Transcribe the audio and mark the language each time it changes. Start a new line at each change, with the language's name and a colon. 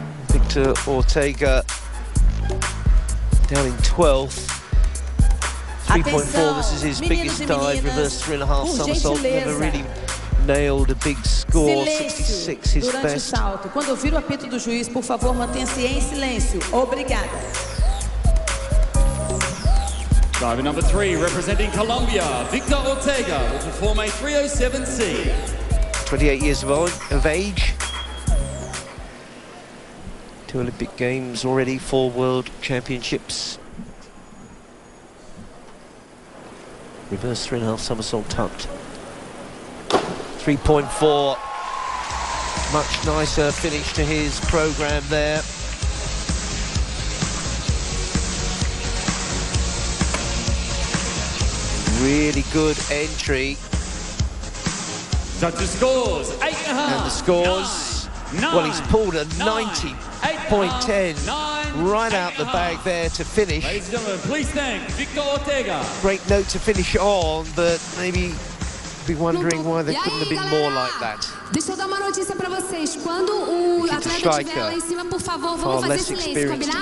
English: Victor Ortega down in 12th. 3.4, this is his biggest dive, reverse 3.5 somersault, never really nailed a big score, 66 his best.
Portuguese: Quando ouvir o apito do juiz, por favor, mantenha-se em silêncio. Obrigada.
English: Diver number 3, representing Colombia, Victor Ortega, will perform a 307C. 28 years of age. 2 Olympic Games already, 4 World Championships. Reverse 3.5 somersault tucked. 3.4. Much nicer finish to his program there. Really good entry. Judges scores 8.5. And the scores, 9, well, he's pulled a 90.10 right out the bag there to finish. Ladies and gentlemen, please thank Victor Ortega. Great note to finish on, but maybe be wondering why there couldn't have been more like that.
Portuguese: Deixa eu dar uma notícia para vocês. Quando o atleta estiver lá em cima, por favor, vamos fazer silêncio, combinado?